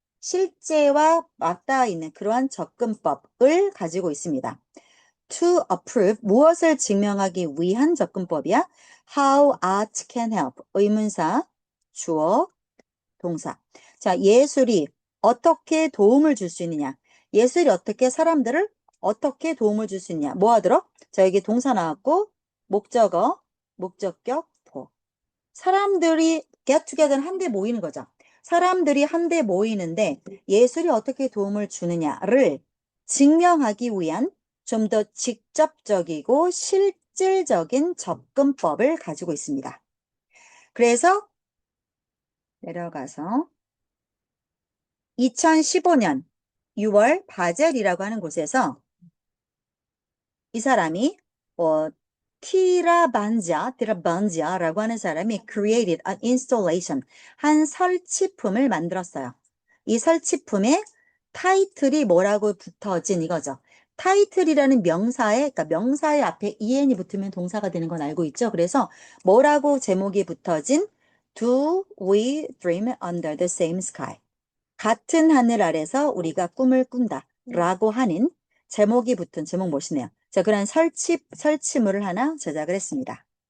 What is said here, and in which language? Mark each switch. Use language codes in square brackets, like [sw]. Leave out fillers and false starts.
[ko] 실제와 맞닿아 있는 그러한 접근법을 가지고 있습니다. [en] To approve, [ko] 무엇을 증명하기 위한 접근법이야? [en] How art can help, [ko] 의문사, 주어, 동사. 자, 예술이 어떻게 도움을 줄 수 있느냐? 예술이 어떻게 사람들을 어떻게 도움을 줄 수 있냐? 뭐 하도록? 자, 여기 동사 나왔고, 목적어, 목적격, 보. 사람들이 [en] get together [ko] 한데 모이는 거죠. 사람들이 한데 모이는데 예술이 어떻게 도움을 주느냐를 증명하기 위한 좀 더 직접적이고 실질적인 접근법을 가지고 있습니다. 그래서 내려가서 2015년 6월 바젤이라고 하는 곳에서 이 사람이 티라반지아라고 하는 사람이 [en] created an installation, [ko] 한 설치품을 만들었어요. 이 설치품의 타이틀이 뭐라고 붙어진 이거죠. 타이틀이라는 그러니까 명사의 앞에 en이 붙으면 동사가 되는 건 알고 있죠. 그래서 뭐라고 제목이 붙어진 [en] Do we dream under the same sky? [ko] 같은 하늘 아래서 우리가 꿈을 꾼다 라고 하는 제목이 붙은 제목 멋이네요. 자, 그런 설치물을 하나 제작을 했습니다.